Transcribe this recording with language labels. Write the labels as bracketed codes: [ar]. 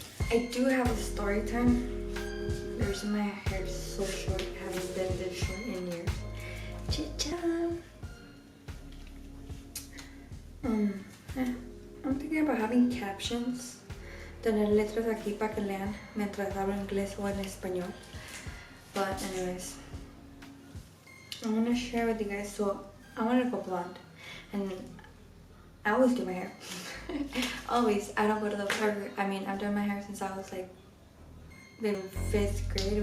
[en] I do have a story time. The reason my hair is so short, it hasn't been this short in years. Chit-chat. I'm thinking about having captions, [es] tener letras aquí para que lean mientras hablo inglés o en español. [en] But anyways, I'm gonna share with you guys. So I want to go blonde, and I always do my hair. Always. I don't go to the barber. I've done my hair since I was like in 5th grade.